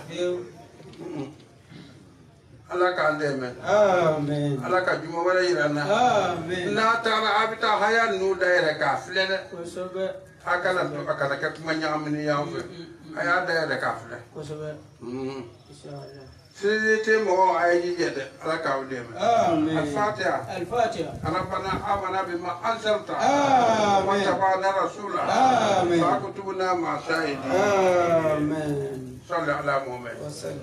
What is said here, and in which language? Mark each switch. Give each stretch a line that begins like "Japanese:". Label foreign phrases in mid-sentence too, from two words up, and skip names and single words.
Bambara: ala k'an dɛmɛ ala ka juma wɛrɛ yira n na n'a taara a bɛ taa haya ninnu dayɛlɛ k'a filɛ dɛ a kana kɛ kuma ɲagamini y'an fɛ a y'a dayɛlɛ k'a filɛ sini tɛ mɔgɔ a ye jijɛ dɛ ala k'aw dɛmɛ alfatiha
Arabic: ربنا آمنا بما أنزلت واتبعنا الرسول فاكتبنا مع الشاهدين صل على محمد